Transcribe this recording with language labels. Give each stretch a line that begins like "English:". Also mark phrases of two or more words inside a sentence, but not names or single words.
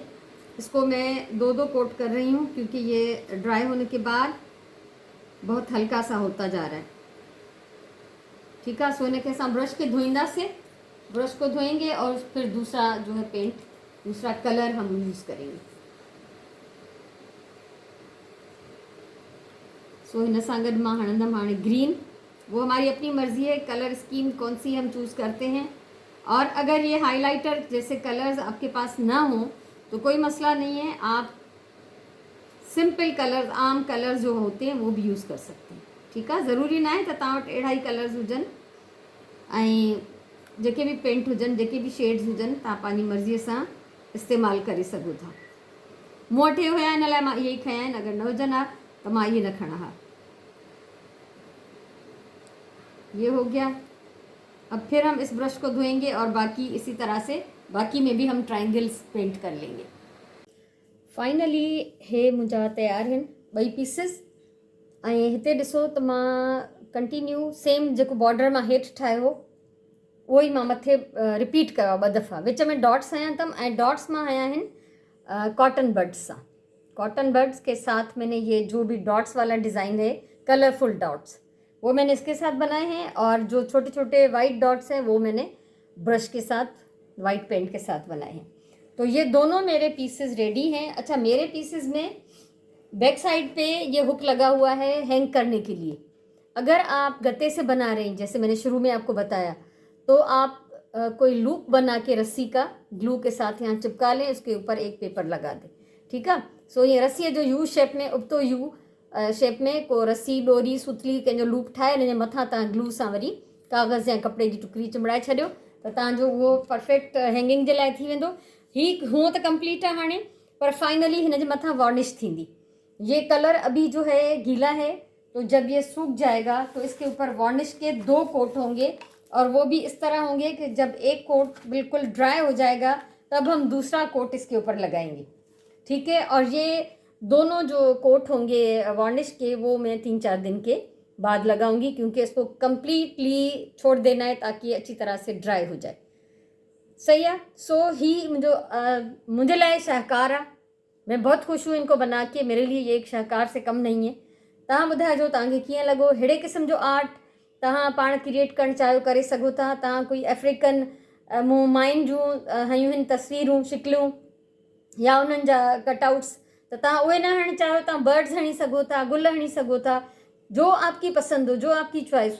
Urdu: اس کو میں 2-2 کوٹ کر رہی ہوں کیونکہ یہ ڈرائی ہونے کے بعد بہت ہلکا سا ہوتا جا رہا ہے، ٹھیک ہے. سونے کے ساتھ برش کے دھوئندا سے، برش کو دھوئیں گے اور پھر دوسرا جو ہے پینٹ، دوسرا کلر ہم یوز کریں گے.
Sindhi: सो हिन सां गॾु मां हणंदमि हाणे ग्रीन।
Urdu: وہ ہماری اپنی مرضی ہے
English: colour scheme
Urdu: کون سی ہم چوز کرتے ہیں. اور اگر یہ ہائی لائٹر جیسے کلرز آپ کے پاس نہ ہو تو کوئی مسئلہ نہیں ہے، آپ
English: simple colours,
Urdu: عام کلرز جو ہوتے ہیں وہ بھی یوز کر سکتے ہیں، ٹھیک ہے.
Sindhi: ज़रूरी ना है त तव्हां वटि अहिड़ा ई कलर्स हुजनि ऐं जेके भी पेंट हुजनि, जेके भी शेड्स हुजनि, तव्हां पंहिंजी मर्ज़ीअ सां इस्तेमालु करे सघो था। मूं वटि हे हुया, इन लाइ मां इहे ई खया आहिनि। अगरि न हुजनि हा तो मां इहे न खणा हा।
Urdu: یہ ہو گیا. اب پھر ہم اس برش کو دھوئیں گے اور باقی اسی طرح سے باقی میں بھی ہم ٹرائینگلز پینٹ کر لیں گے.
Sindhi: फाइनली हे मुंहिंजा तयारु आहिनि ॿई पीसिस। ऐं हिते ॾिसो त मां
English: continue same
Sindhi: जेको बॉर्डर मां हेठि ठाहियो हो उहो ई मां मथे रिपीट कयो आहे 2 दफ़ा। विच में डॉट्स हया अथमि ऐं डॉट्स मां हया आहिनि
English: cotton buds
Sindhi: सां।
English: cotton buds
Urdu: کے ساتھ میں نے یہ جو بھی ڈاٹس والا ڈیزائن ہے,
English: colourful dots,
Urdu: وہ میں نے اس کے ساتھ بنائے ہیں. اور جو چھوٹے چھوٹے
English: white dots
Urdu: ہیں وہ میں نے برش کے ساتھ,
English: white paint
Urdu: کے ساتھ بنائے ہیں. تو یہ دونوں میرے
English: pieces ready
Urdu: ہیں۔ اچھا، میرے پیسز میں
English: back side
Urdu: پہ یہ ہک لگا ہوا ہے ہینگ کرنے کے لیے. اگر آپ گتے سے بنا رہے ہیں، جیسے میں نے شروع میں آپ کو بتایا، تو آپ کوئی لوپ بنا کے رسی کا گلو کے ساتھ یہاں چپکا لیں، اس کے اوپر ایک پیپر لگا دیں، ٹھیک ہے.
Sindhi: सो ये रस्सी जो
English: U shape
Sindhi: में, उबतो
English: U shape
Sindhi: में को रस्सी, डोरी, सुतली कंहिंजो लूप ठाहे हिन जे मथां तव्हां ग्लू सां वरी कागज़ या कपिड़े जी टुकड़ी चिंबड़ाए छॾियो त तव्हांजो उहो
English: perfect hanging
Sindhi: जे लाइ थी वेंदो। हीअ हूअं त कंप्लीट आहे हाणे, पर फाइनली हिन जे मथां वार्निश थींदी।
Urdu: یہ کلر ابھی جو ہے گیلا ہے، تو جب یہ سوکھ جائے گا تو اس کے اوپر وارنش کے 2 کوٹ ہوں گے اور وہ بھی اس طرح ہوں گے کہ جب ایک کوٹ بالکل ڈرائی ہو جائے گا تب ہم دوسرا کوٹ اس کے اوپر لگائیں گے، ٹھیک ہے. اور یہ دونوں جو کوٹ ہوں گے وارنش کے، وہ میں 3-4 دن کے بعد لگاؤں گی کیونکہ اس کو کمپلیٹلی چھوڑ دینا ہے تاکہ اچھی طرح سے ڈرائی ہو جائے، صحیح ہے. सो ही मुझे लाए शाहकार है। میں بہت خوش ہوں ان کو بنا کے، میرے لیے یہ ایک شاہکار سے کم نہیں ہے.
Sindhi: तव्हां ॿुधाइजो तव्हांखे कीअं लॻो। अहिड़े क़िस्म जो आर्ट तव्हां पाण क्रिएट करणु चाहियो करे सघो था। तव्हां कोई अफ्रीकन मूं माइन जूं हयूं आहिनि तस्वीरूं, शिकलियूं या उन्हनि जा कटआउट्स, त तव्हां उहे न हणणु चाहियो, तव्हां बर्ड्स हणी सघो था, गुल हणी सघो था,
Urdu: جو آپ کی پسند ہو، جو آپ کی چوائس ہو.